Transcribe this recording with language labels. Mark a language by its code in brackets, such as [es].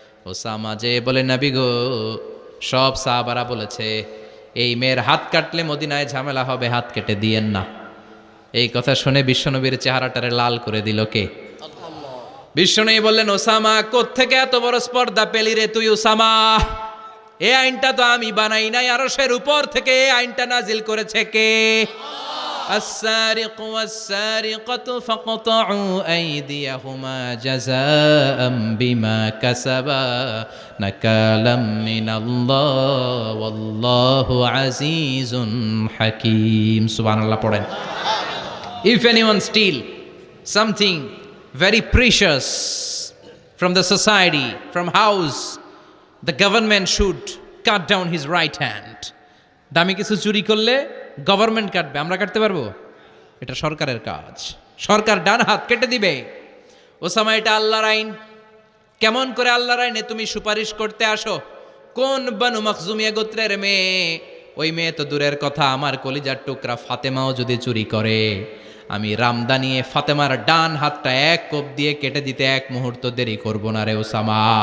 [bn] Osama যে বলে, নবী গো, সব সাহাবারা বলেছে এই মেয়ের হাত কাটলে মদিনায় ঝামেলা হবে, হাত কেটে দিয়েন না। এই কথা শুনে বিশ্বনবীর চেহারাটারে লাল করে দিল কে? বিশ্বনবী বললেন, ওসামা কোত্থেকে এত বড় স্পর্ধা পেলি রে তুই ওসামা? এই আইনটা তো আমি বানাই নাই, আরশের উপর থেকে এই আইনটা নাজিল করেছে কে? [ar] السارق والسارقة فاقطعوا أيديهما جزاء بما كسبا نكالا من الله والله عزيز حكيم. سبحان الله. [bn] পড়েন, [en] if anyone steal something very precious from the society, from house, the government should cut down his right hand. [bn] দামি কিছু চুরি করলে গভর্নমেন্ট কাটবে, আমরা কাটতে পারবো? এটা সরকারের কাজ, সরকার ডান হাত কেটে দিবে। ওসামা এটা আল্লাহর আইন। কেমন করে আল্লাহর আইনে তুমি সুপারিশ করতে আসো? কোন বানু মখজুমিয়া গোত্রের মেয়ে? ওই মেয়ে তো দূরের কথা, আমার কলিজার টুকরা ফাতেমাও যদি চুরি করে, আমি রামদা নিয়ে ফাতেমার ডান হাতটা এক কোপ দিয়ে কেটে দিতে এক মুহূর্ত দেরি করব না রে ওসামা।